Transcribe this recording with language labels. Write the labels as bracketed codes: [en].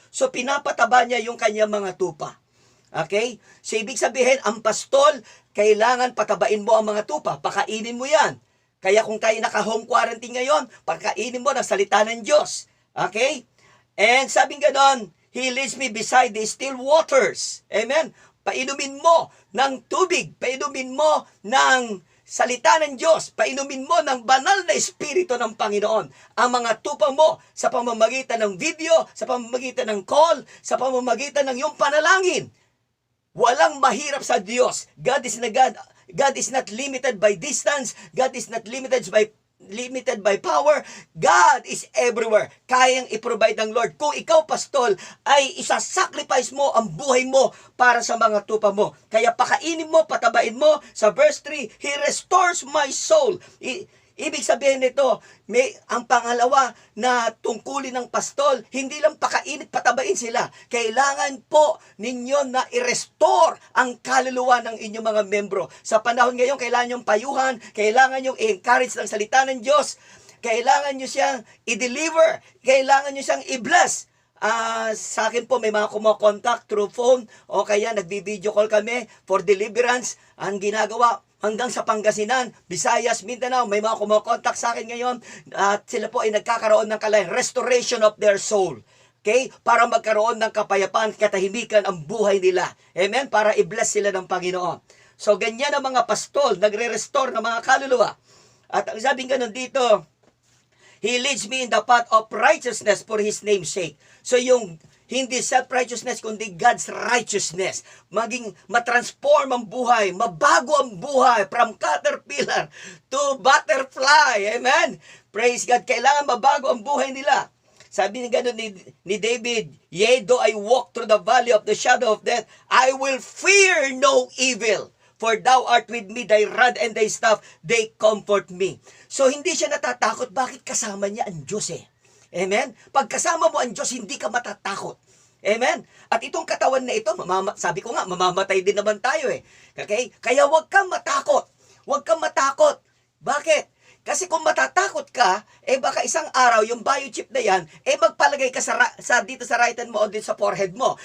[tl] So pinapataba niya yung kanyang mga tupa. Okay? So ibig sabihin, ang pastol, kailangan patabain mo ang mga tupa. Pakainin mo yan. Kaya kung tayo naka-home quarantine ngayon, pakainin mo ng salita ng Diyos. Okay? And sabing ganon, [en] He leads me beside the still waters. [tl] Amen? Painumin mo ng tubig. Painumin mo ng salita ng Diyos. Painumin mo ng banal na Espiritu ng Panginoon ang mga tupa mo sa pamamagitan ng video, sa pamamagitan ng call, sa pamamagitan ng iyong panalangin. Walang mahirap sa Diyos. [en] God is not limited by distance. God is not limited by power. God is everywhere. [tl] Kayang i-provide ng Lord. Kung ikaw, pastol, ay isasacrifice mo ang buhay mo para sa mga tupa mo. Kaya pakainin mo, patabain mo. Sa verse 3, [en] He restores my soul. [tl] Ibig sabihin nito, ang pangalawa na tungkulin ng pastol, hindi lang pakainit, patabain sila. Kailangan po ninyo na i-restore ang kaluluwa ng inyong mga membro. Sa panahon ngayon, kailangan yung payuhan, kailangan yung i-encourage ng salita ng Diyos, kailangan nyo siyang i-deliver, kailangan nyo siyang i-bless. Sa akin po, may mga kumakontak through phone o kaya nagbi-video call kami for deliverance. Ang ginagawa, hanggang sa Pangasinan, Visayas, Mindanao, may mga kumakontak sa akin ngayon at sila po ay nagkakaroon ng [en] restoration of their soul. [tl] Okay? Para magkaroon ng kapayapaan, katahimikan ang buhay nila. Amen? Para i-bless sila ng Panginoon. So, ganyan ang mga pastol, nagre-restore ng mga kaluluwa. At ang sabing ganun dito, [en] He leads me in the path of righteousness for His name's sake. [tl] So yung hindi self-righteousness, kundi God's righteousness. Maging matransform ang buhay, mabago ang buhay [en] from caterpillar to butterfly. [tl] Amen? Praise God. Kailangan mabago ang buhay nila. Sabi ni gano'n ni David, [en] "Yea, though I walk through the valley of the shadow of death, I will fear no evil. For thou art with me, thy rod and thy staff, they comfort me." [tl] So, hindi siya natatakot. Bakit? Kasama niya ang Diyos eh. Amen? Pag kasama mo ang Diyos, hindi ka matatakot. Amen? At itong katawan na ito, sabi ko nga, mamamatay din naman tayo eh. Okay? Kaya huwag kang matakot. Huwag kang matakot. Bakit? Kasi kung matatakot ka, baka isang araw, yung biochip na yan, magpalagay ka dito sa right hand mo o dito sa forehead mo.